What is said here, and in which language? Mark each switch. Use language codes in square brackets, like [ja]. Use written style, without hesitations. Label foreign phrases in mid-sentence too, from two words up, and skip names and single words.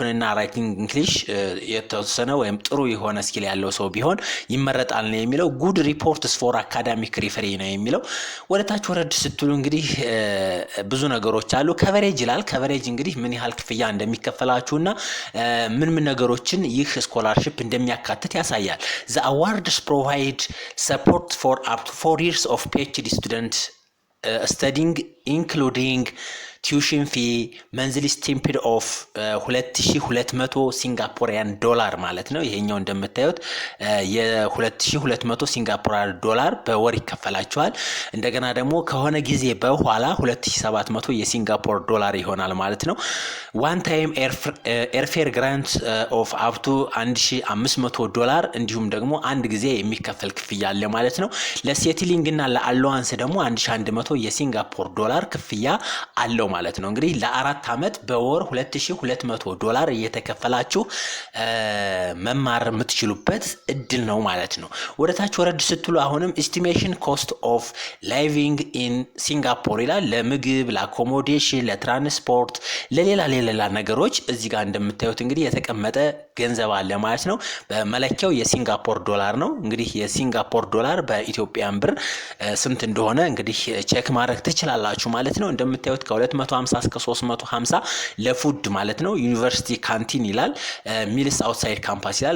[am] እና [en] writing English [am] የተወሰነ ወይም ጥሩ የሆነ ስኪል ያለው ሰው ቢሆን ይመረጣል ነው የሚለው። [en] good reports for academic referee [am] ነው የሚለው። ወደ ታች ወረድ ስትሉ እንግዲህ ብዙ ነገሮች አሉ። ከቨሬጅ ይላል። ከቨሬጅ እንግዲህ ምን ያህል ክፍያ እንደሚከፈላችሁና ምን ነገሮችን ይህ ስኮላርሺፕ እንደሚያካትት ያሳያል። [en] the awards provide support for up to 4 years of PhD students studying including tuition fee monthly stipend of [am] 2200 ሲንጋፖሪያን ዶላር ማለት ነው። ይሄኛው እንደምታዩት የ2200 ሲንጋፖሪያን ዶላር በወር ይከፈላቸዋል። እንደገና ደግሞ ከሆነ ጊዜ በኋላ 2700 የሲንጋፖር ዶላር ይሆናል ማለት ነው። [en] one time airfare grant of up to [am] 1500 ዶላር እንዲሁም ደግሞ አንድ ጊዜ የሚከፈል ክፍያ አለ ማለት ነው። ለሴትሊንግ እና ለአሎዋንስ ደግሞ 1100 የሲንጋፖር ዶላር ክፍያ አለው ማለት ነው። እንግዲህ ለ4 አመት በወር 2200 ዶላር እየተከፈላችሁ መማር የምትችሉበት እድል ነው ማለት ነው። ወደታች ወረድ ስትሉ አሁንም [en] estimation cost of living in Singapore [am] ይላል። ለምግብ፣ ለአኮሞዴሽን፣ ለትራንስፖርት፣ ለሌላ ነገሮች እዚህ ጋር እንደምታዩት እንግዲህ የተቀመጠ ገንዘብ አለ ማለት ነው። በመለኪያው የሲንጋፖር ዶላር ነው። እንግዲህ የሲንጋፖር ዶላር በኢትዮጵያን ብር ስንት እንደሆነ እንግዲህ ቼክ ማድረግ ትችላላችሁ ማለት ነው። እንደምታዩት ከ250 እስከ 350 ለፉድ ማለት ነው። [en] university canteen [am] ይላል። [en] meals outside campus [am] ይላል።